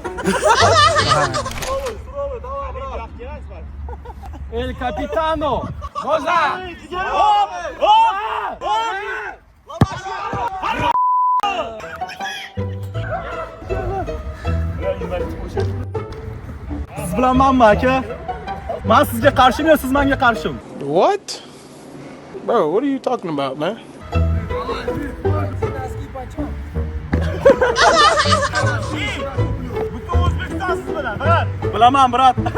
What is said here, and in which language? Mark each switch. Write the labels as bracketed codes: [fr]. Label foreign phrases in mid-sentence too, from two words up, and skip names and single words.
[uz] El Capitano! Roza! Siz bilan menmi aka? Men sizga qarshiman, siz menga qarshim. [en] What? Bro, what are you talking about, man? [uz] Bilaman, brat.